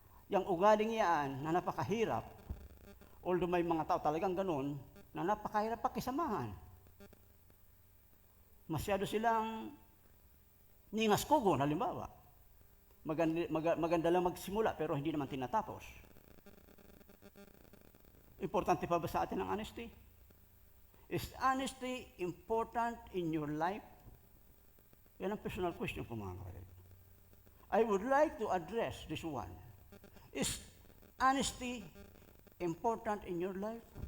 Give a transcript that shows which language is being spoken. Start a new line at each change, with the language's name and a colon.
Filipino: Yang ugaling yan na napakahirap, although may mga tao talagang ganun, na napakahirap pakisamahan. Masyado silang ningaskugon, halimbawa. Maganda lang magsimula pero hindi naman tinatapos. Importante pa ba sa atin ang honesty?
English: Is honesty important in your life?
Filipino: Yan ang personal question ko, mga kapatid.
English: I would like to address this one. Is honesty important in your life?